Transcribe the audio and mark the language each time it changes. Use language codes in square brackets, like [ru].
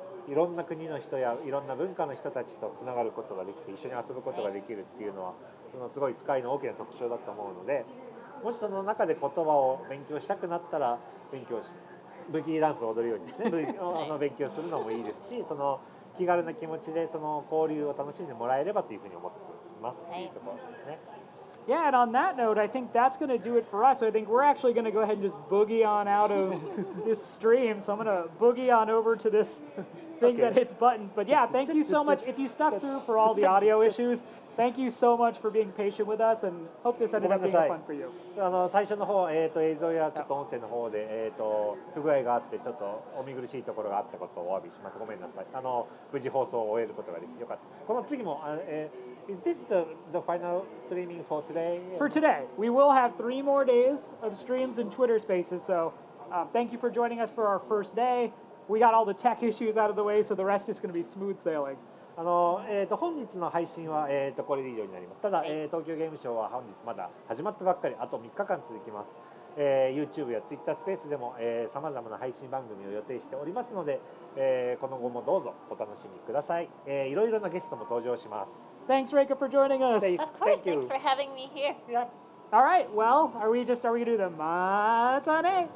[ja] いろんな国の人やいろんな文化の人たちとつながることができて一緒に遊ぶことができるっていうのはすごいスカイの大きな特徴だと思うので、もしその中で言葉を勉強したくなったら勉強してブギーダンスを踊るようにですね勉強するのもいいですし、その気軽な気持ちでその交流を楽しんでもらえればというふうに思っていますっていうところですね。 [en] Yeah, and on that note, I think that's going to do it for us. I think we're actually going to go ahead and just boogie on out of this stream. So I'm going to boogie on over to this thing that hits buttons. But yeah, thank you so much. If you stuck through for all the audio issues, thank you so much for being patient with us, and hope this ended up being fun for you. [ja] 最初の方、映像やちょっと音声の方で、不具合があってちょっとお見苦しいところがあったことをお詫びします。ごめんなさい。無事放送を終えることができてよかったです。この次も [en] Is this the final streaming for today? For today, we will have 3 more days of streams and Twitter Spaces. So, thank you for joining us for our first day. We got all the tech issues out of the way, so the rest is going to be smooth sailing. [ja] 本日の配信は、これで以上になります。ただ、東京ゲームショウは本日まだ始まったばっかり、あと3日間続きます。 YouTube や Twitter スペースでもさまざまな配信番組を予定しておりますので、この後もどうぞお楽しみください。いろいろなゲストも登場します。 [en] Thanks, Reika, for joining us. Of course, thanks for having me here. Yep. All right, well, are we going to do the Matane?